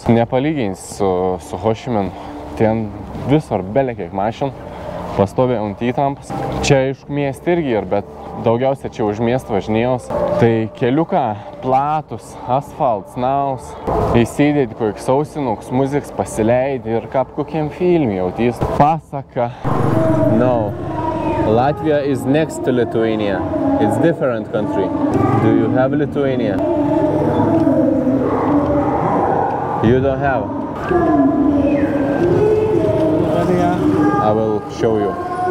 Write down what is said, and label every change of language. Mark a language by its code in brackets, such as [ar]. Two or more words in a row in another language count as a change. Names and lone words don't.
[lt] Nepalygins su Hošiminu. Ten visur belė kiek mašin, pastovi ant įtampas. Čia iš miestą irgi ir, bet daugiausia čia už miestą važinėjos. Tai keliuką platus, asfaltas, naus. Įsidėti kokius ausinukus, muzikas pasileidi ir kaip kokiam filmui jautys. Pasaka. [en] No. Latvia is next to Lithuania. It's different country. Do you have Lithuania? You don't have? I will show you.